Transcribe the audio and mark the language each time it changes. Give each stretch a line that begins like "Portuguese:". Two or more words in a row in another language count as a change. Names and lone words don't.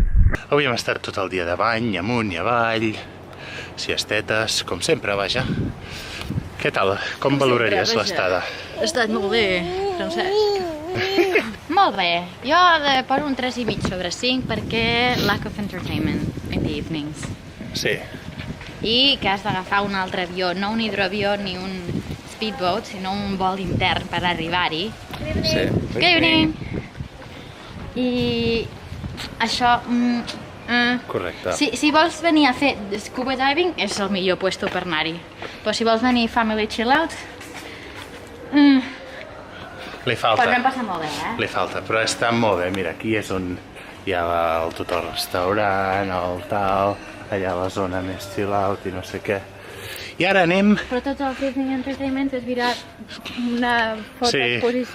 Catalan: Avui hem estat tot el dia de bany, amunt i avall, siestetes, com sempre, vaja. Què tal? Com valoraries l'estada? Ha estat molt bé, Francesc. Molt bé. Jo poso un 3,5 sobre 5 perquè
English: lack of entertainment in the evenings.
Catalan: Sí. I que has d'agafar un altre avió, no un hidroavió ni un speedboat, sinó un vol intern per arribar-hi. Sí.
English: Good evening!
Catalan: I això... Correcte. Si vols venir a fer
English: scuba diving,
Catalan: és el millor puesto per anar-hi. Però si vols venir
English: family chill out...
Catalan: Li falta. Però no hem passat molt bé, eh? Li falta, però està molt bé. Mira, aquí és on hi ha tot el restaurant, el tal, allà la zona més
English: chill out
Catalan: i no sé què. I ara anem... Però tots els Disney Entertainment és mirat una fotoexposició.